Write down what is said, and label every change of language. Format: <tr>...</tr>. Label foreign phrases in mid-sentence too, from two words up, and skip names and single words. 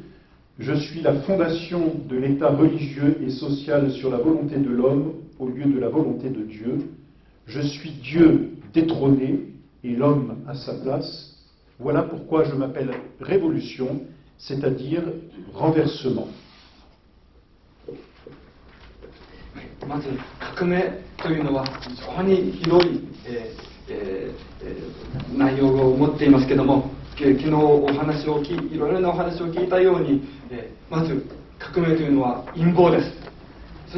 <fr>Je suis la fondation de l'état religieux et social sur la volonté de l'homme au lieu de la volonté de Dieu. Je suis Dieu détrôné et l'homme à sa place. Voilà pourquoi je m'appelle révolution, c'est-à-dire renversement.</fr> <ja>まず革命というのは非常に広い、内容を持っていますけども、昨日いろいろなお話を聞いたように、まず革命というのは陰謀です。</ja>